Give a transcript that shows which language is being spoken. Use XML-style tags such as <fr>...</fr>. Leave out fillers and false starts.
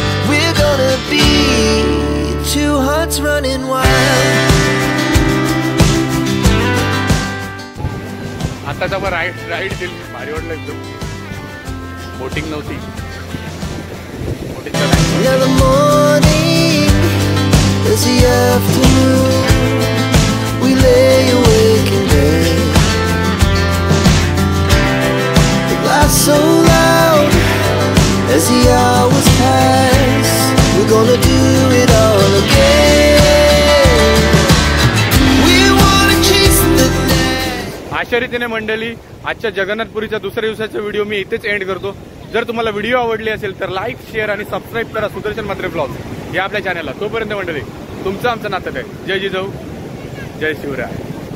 <en>We're gonna be two hearts running wild.</en> <mr>आताचा पण ride दिली, भारी वाटलं एकदम. बोटिंग नव्हती.</mr> <en>Yeah, the morning is the afternoon. We lay awake in bed. The laughs so loud as the hours pass. We're gonna do it all again. We wanna chase the night.</en> <mr>अशा रीतीने मंडळी आजच्या जगन्नाथपुरीच्या दुसऱ्या दिवसाचा video मी इथेच end करतो. जर तुम्हाला व्हिडिओ आवडली असेल तर लाईक, शेअर आणि सबस्क्राईब करा सुदर्शन म्हात्रे ब्लॉग्स या आपल्या चॅनलला. तोपर्यंत मंडळी तुमचं आमचं नातं आहे. जय जिजाऊ, जय शिवराय.</mr>